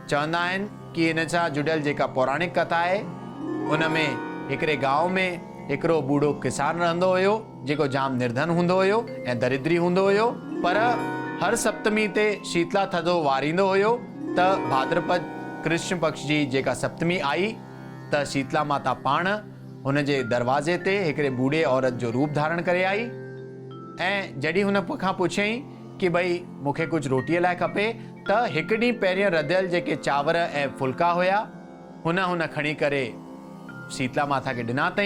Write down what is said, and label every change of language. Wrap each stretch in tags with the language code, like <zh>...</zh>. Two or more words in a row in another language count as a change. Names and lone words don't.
<sd>चवंदा आहिनि कि हिन सां जुड़ियल जेका पौराणिक कथा आहे उन में हिकिड़े गांव में हिकिड़ो बूढ़ो किसान रहंदो हुयो जेको जाम निर्धन हूंदो हुयो ऐं दरिद्री हूंदो हुयो, पर हर सप्तमी ते शीतला थधो वारींदो हुयो त भाद्रपद कृष्ण पक्ष जी जेका सप्तमी आई त शीतला माता पाण हुन जे दरवाज़े ते हिकिड़े बूढ़े औरत जो रूप धारण करे आई ऐं जॾहिं हुन खां पुछियईं कि भई मूंखे कुझु रोटीअ लाइ खपे, त हिकु ॾींहुं पहिरियों रधियल जेके चांवर ऐं फुल्का हुया हुन खणी करे शीतला माता खे ॾिना अथई।</sd>